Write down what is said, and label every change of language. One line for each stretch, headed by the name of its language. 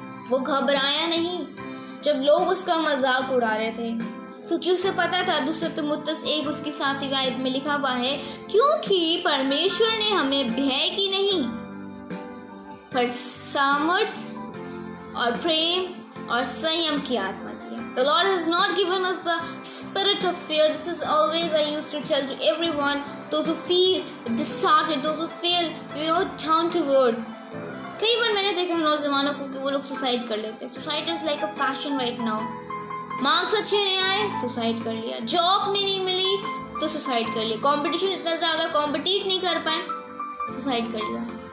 Hindi: वो घबराया नहीं जब लोग उसका मजाक उड़ा रहे थे, क्योंकि उसे पता था दूसरे तिमुथियुस 1 उसकी 7वीं आयत में लिखा हुआ है, क्योंकि परमेश्वर ने हमें भय की नहीं पर सामर्थ और प्रेम और संयम की आत्मा दी है।
English: The Lord has not given us the spirit of fear. This is always I used to tell to everyone, those who feel disheartened, those who feel down to earth.
Hindi: कई बार मैंने देखा है नौजवानों को कि वो लोग सुसाइड कर लेते हैं।
English: Suicide is like a fashion right now.
Hindi: Marks अच्छे नहीं आए, सुसाइड कर लिया। जॉब में नहीं मिली तो सुसाइड कर लिया। कंपटीशन इतना ज्यादा, कॉम्पिटिट नहीं कर पाए, सुसाइड कर लिया।